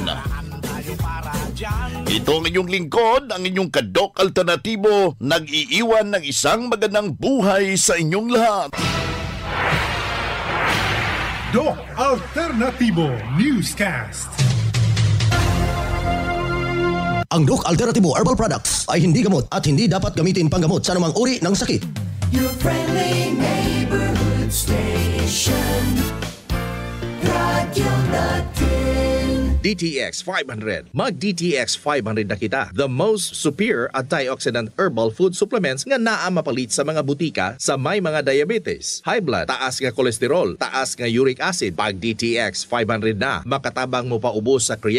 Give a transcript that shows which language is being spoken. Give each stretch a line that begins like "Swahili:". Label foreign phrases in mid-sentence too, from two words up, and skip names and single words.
Filipino: Ito ang inyong lingkod, ang inyong ka-Doc Alternatibo, nag-iiwan ng isang magandang buhay sa inyong lahat. Doc Alternativo Newscast. Ang Doc Alternativo Herbal Products ay hindi gamot at hindi dapat gamitin panggamot sa anumang uri ng sakit.
English: Your friendly neighborhood station. Radio Natin.
Cebuano: DTX 500. Mag DTX 500 na kita.
English: The most superior antioxidant herbal food supplements
Cebuano: nga naa mapalit sa mga butika sa may mga diabetes,
English: high blood,
Cebuano: taas nga kolesterol, taas nga
English: uric acid.
Cebuano: Pag DTX 500 na, makatabang mo pa ubos sa creatinine